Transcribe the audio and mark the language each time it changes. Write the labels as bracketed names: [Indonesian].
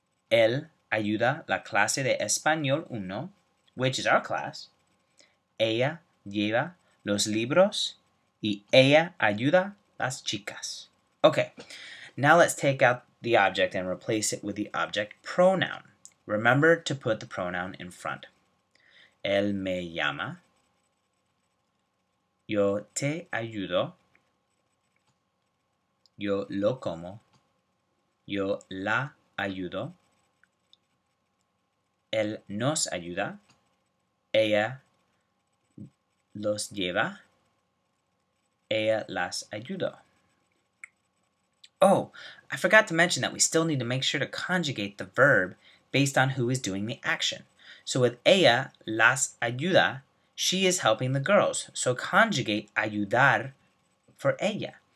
[Spanish] Él ayuda la clase de español 1, [English] which is our class. [Spanish] Ella lleva los libros y ella ayuda las chicas. [English] Okay, now let's take out the object and replace it with the object pronoun. Remember to put the pronoun in front. [Spanish] Él me llama. Yo te ayudo. Yo lo como. Yo la ayudo. Él nos ayuda. Ella los lleva. Ella las ayudó. [English] Oh, I forgot to mention that we still need to make sure to conjugate the verb based on who is doing the action. So with [Spanish] ella las ayuda, [English] she is helping the girls. So conjugate ayudar for ella.